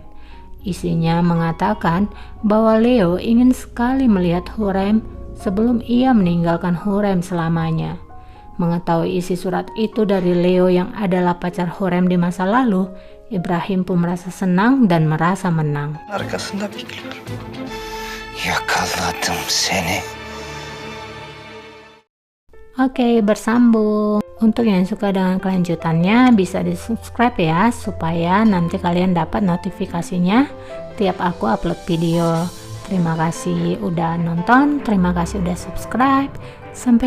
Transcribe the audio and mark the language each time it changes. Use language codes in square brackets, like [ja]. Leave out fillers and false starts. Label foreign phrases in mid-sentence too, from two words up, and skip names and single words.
[id] Isinya mengatakan bahwa Leo ingin sekali melihat Hurrem sebelum ia meninggalkan Hurrem selamanya. Mengetahui isi surat itu dari Leo yang adalah pacar Hurrem di masa lalu, Ibrahim pun merasa senang dan merasa menang. [tr] Arkasında bekliyorum. Yakaladım seni. [id] Oke, bersambung. Untuk yang suka dengan kelanjutannya bisa di-subscribe ya, supaya nanti kalian dapat notifikasinya tiap aku [en] upload video. [id] Terima kasih udah nonton, terima kasih udah subscribe.